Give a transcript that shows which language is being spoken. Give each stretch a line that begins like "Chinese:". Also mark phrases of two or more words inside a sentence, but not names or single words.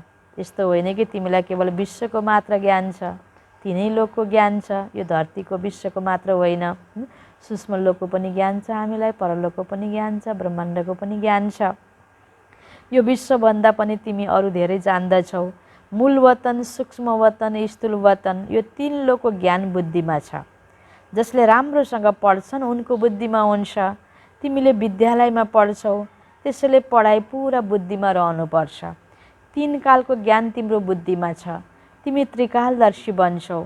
Nepali: यस्तो होइन कि तिमीलाई केवल विश्वको मात्र ज्ञान छ, 3 लोकको ज्ञान छ। यो धरतीको विश्वको मात्र होइन, सूक्ष्म लोकको पनि ज्ञान छ हामीलाई, परलोकको पनि ज्ञान छ, ब्रह्माण्डको पनि ज्ञान छ। यो विश्वभन्दा पनि तिमी अरू धेरै जान्दछौ। मूल वतन, सूक्ष्म वतन, स्थूल वतन, यो 3 लोकको ज्ञान बुद्धिमा छ। जसले राम्रोसँग पढ्छन् उनको बुद्धिमा हुन्छ। तिमीले विद्यालयमा पढ्छौ, त्यसैले पढाइ पुरा बुद्धिमा रहनुपर्छ। 3 कालको ज्ञान तिम्रो बुद्धिमा छ। तिमी त्रिकालदर्शी बन्छौ।